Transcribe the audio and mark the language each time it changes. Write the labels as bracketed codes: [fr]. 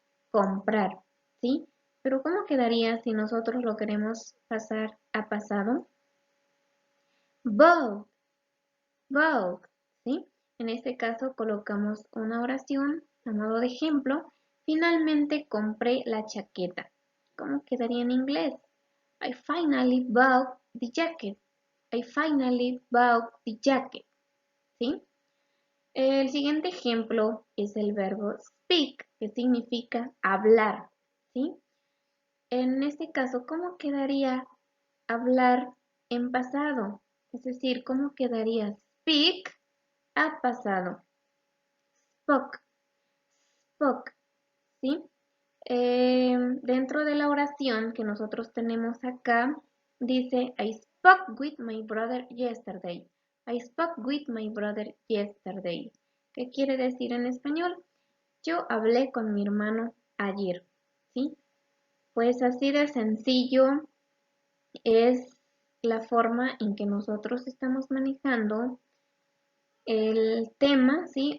[es] Comprar, ¿sí? Pero ¿cómo quedaría si nosotros lo queremos pasar a pasado? [en] Bought, bought, [es] ¿sí? En este caso colocamos una oración a modo de ejemplo. Finalmente compré la chaqueta. ¿Cómo quedaría en inglés? [en] I finally bought the jacket. I finally bought the jacket, [es] ¿sí? El siguiente ejemplo es el verbo speak, que significa hablar, ¿sí? En este caso, ¿cómo quedaría hablar en pasado? Es decir, ¿cómo quedaría speak a pasado? [en] Spoke, spoke, [es] ¿sí? Dentro de la oración que nosotros tenemos acá, dice, [en] I spoke with my brother yesterday. I spoke with my brother yesterday. [es] ¿Qué quiere decir en español? Yo hablé con mi hermano ayer, ¿sí? Pues así de sencillo es la forma en que nosotros estamos manejando el tema, ¿sí?